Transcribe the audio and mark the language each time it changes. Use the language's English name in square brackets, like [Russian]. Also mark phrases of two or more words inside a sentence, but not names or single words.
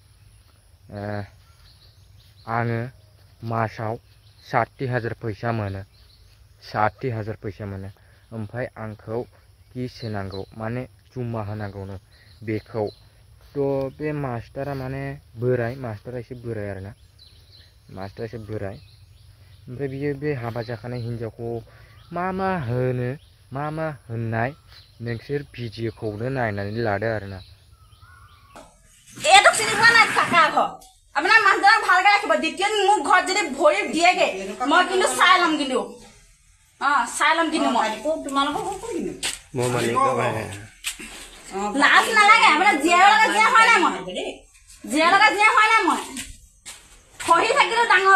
[Bodo] आङो मासाव 60,000 फैसा मोनो 60,000 फैसा मोनो ओमफ्राय आंखौ किस होनांगौ माने जुम्मा होनांगौनो बेखौ थ' बे मास्टारा माने बोराय मास्टारा एसे बोराय आरोना मास्टारा एसे बोराय ओमफ्राय बियो बे हाबा जाखानाय हिन्जावखौ मा होननाय नोंसोर भिडिअखौनो नायनानै लादो आरोना [Assamese] एतो चिनि पोৱা নাই কাকা ঘৰ আপোনাৰ মানুহজনক ভালকৈ ৰাখিব দ্বিতীয় মোক ঘৰত যদি ভৰি দিয়েগে মই কিন্তু চাই লম কিন্তু চাই লম কিন্তু মই তোমালোকক কিনো মই মালিক লাজ নালাগে আপোনাৰ জিয়াৰ লগত জিয়া হয় নাই মই জিয়াৰ লগত জিয়া হয় নাই মই খহি থাকিলো ডাঙৰ